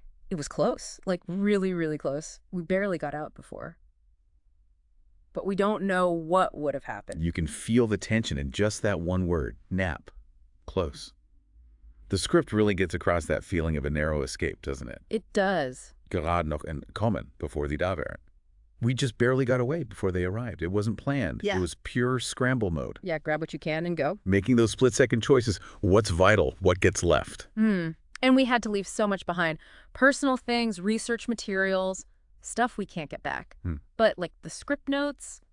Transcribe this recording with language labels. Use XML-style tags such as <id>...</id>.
<en>It was close, like really, really close. We barely got out before. But we don't know what would have happened. You can feel the tension in just that one word, nap. Close. The script really gets across that feeling of a narrow escape, doesn't it? It does.</en> <de>Gerade noch entkommen,</de> <en>before</en> <de>sie da wären.</de> <en>We just barely got away before they arrived. It wasn't planned. Yeah. It was pure scramble mode. Yeah, grab what you can and go. Making those split-second choices. What's vital? What gets left? And we had to leave so much behind. Personal things, research materials, stuff we can't get back. But like the script notes,</en>